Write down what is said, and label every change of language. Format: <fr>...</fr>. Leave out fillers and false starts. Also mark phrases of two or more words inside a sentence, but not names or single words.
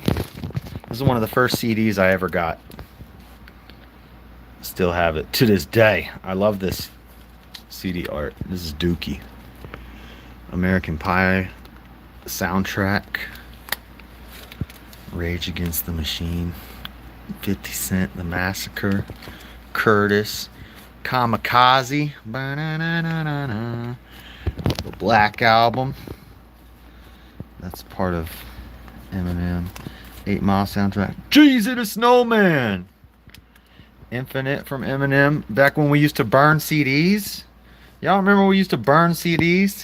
<en>This is one of the first CDs I ever got. Still have it to this day. I love this CD art. This is Dookie. American Pie soundtrack. Rage Against the Machine. 50 Cent, The Massacre. Curtis. Kamikaze. Ba-na-na-na-na-na. The Black Album. That's part of Eminem. 8 Mile soundtrack. Jeezy the Snowman. Infinite from Eminem. Back when we used to burn CDs. Y'all remember we used to burn CDs?</en>